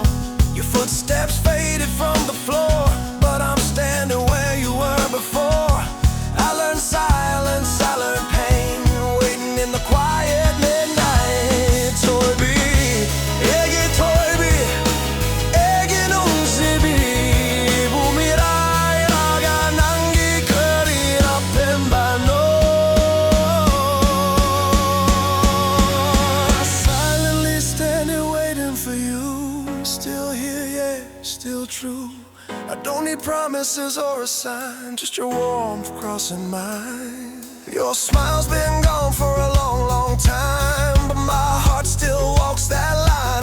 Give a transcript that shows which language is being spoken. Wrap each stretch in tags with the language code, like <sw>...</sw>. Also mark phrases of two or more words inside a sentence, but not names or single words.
<en>Your footsteps faded from the floor, but I'm standing where you were before. I learned silence, I learned pain, waiting in the quiet midnight.</en> <mni>Thoibi, Eigi Thoibi, Eigi Nungshibi, bumiray raga nangi kari rapembano.</mni> <en>For you, still here, yeah, still true. I don't need promises or a sign, just your warmth crossing mine. Your smile's been gone for a long time, but my heart still walks that line.</en>